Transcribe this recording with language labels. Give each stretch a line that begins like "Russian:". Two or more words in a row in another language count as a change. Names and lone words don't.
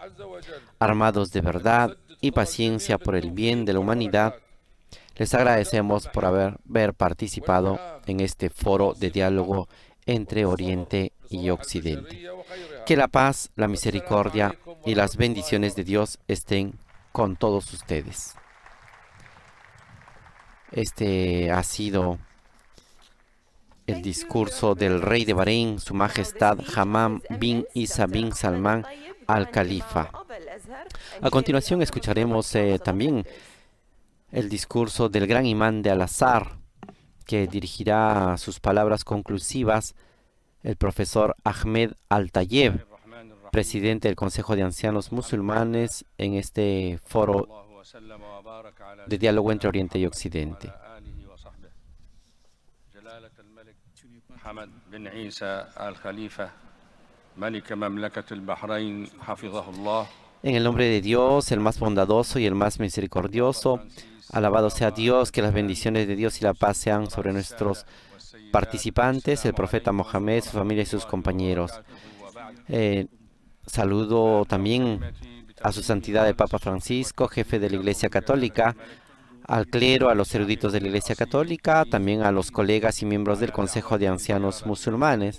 Spanish: Armados de verdad y paciencia por el bien de la humanidad, les agradecemos por haber participado en este foro de diálogo entre Oriente y Occidente. Que la paz, la misericordia y las bendiciones de Dios estén con todos ustedes. Este ha sido el discurso del rey de Bahrein, Su Majestad Hamam bin Isa bin Salman al-Khalifa. A continuación escucharemos también el discurso del gran imán de Al-Azhar, que dirigirá sus palabras conclusivas el profesor Ahmed Al-Tayeb, presidente del Consejo de Ancianos Musulmanes en este foro de diálogo entre Oriente y Occidente.
Arabic: Hamad bin Isa al-Khalifa, ملك مملكة البحرين، حفظه الله.
Spanish: En el nombre de Dios, el más bondadoso y el más misericordioso, alabado sea Dios, que las bendiciones de Dios y la paz sean sobre nuestros participantes, el profeta Mohammed, su familia y sus compañeros. Saludo también a su santidad el Papa Francisco, jefe de la Iglesia Católica, al clero, a los eruditos de la Iglesia Católica, también a los colegas y miembros del Consejo de Ancianos Musulmanes.